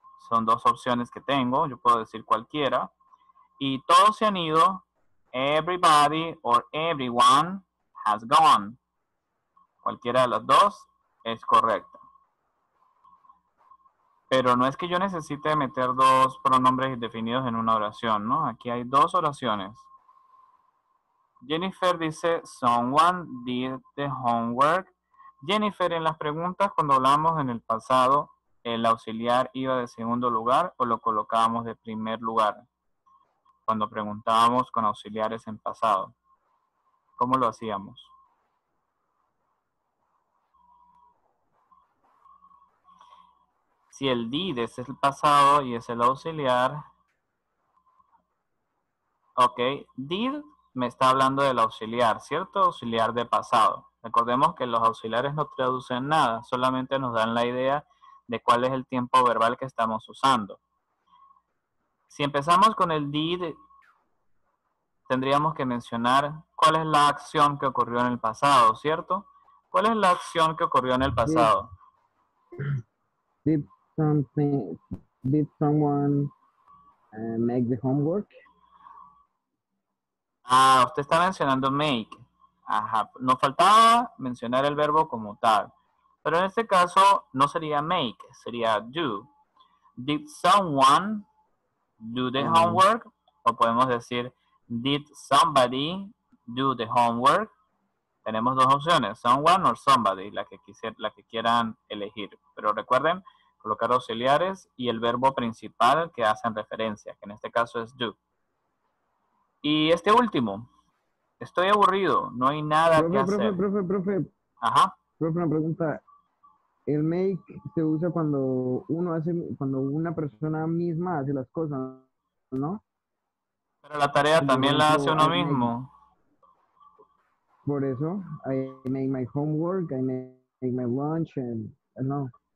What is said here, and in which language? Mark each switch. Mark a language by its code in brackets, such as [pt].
[es] Son dos opciones que tengo, yo puedo decir cualquiera. Y todos se han ido, [en] everybody or everyone has gone. [es] Cualquiera de las dos es correcta. Pero no es que yo necesite meter dos pronombres indefinidos en una oración, ¿no? Aquí hay dos oraciones. [en] Jennifer [es] dice, [en] someone did the homework. [es] Jennifer, en las preguntas, cuando hablamos en el pasado, ¿el auxiliar iba de segundo lugar o lo colocábamos de primer lugar? Cuando preguntábamos con auxiliares en pasado. ¿Cómo lo hacíamos? Si el did es el pasado y es el auxiliar, ok, did me está hablando del auxiliar, ¿cierto? Auxiliar de pasado. Recordemos que los auxiliares no traducen nada, solamente nos dan la idea de cuál es el tiempo verbal que estamos usando. Si empezamos con el did, tendríamos que mencionar cuál es la acción que ocurrió en el pasado, ¿cierto? ¿Cuál es la acción que ocurrió en el [en] Did, [es] pasado? [en] did something, did someone make the homework? [es] Ah, usted está mencionando make. Ajá, nos faltaba mencionar el verbo como tal. Pero en este caso no sería make, sería do. [en] Did someone do the homework? [es] O podemos decir, [en] did somebody do the homework? [es] Tenemos dos opciones, someone o somebody, la que quieran elegir. Pero recuerden colocar auxiliares y el verbo principal que hacen referencia, que en este caso es do. Y este último, estoy aburrido, no hay nada que hacer. Ajá. Profe, una pregunta. El make se usa cuando una persona misma hace las cosas, ¿no? Pero la tarea Como por también la hace ejemplo, uno mismo. por eso, [en] I make my homework, I make my lunch, and no.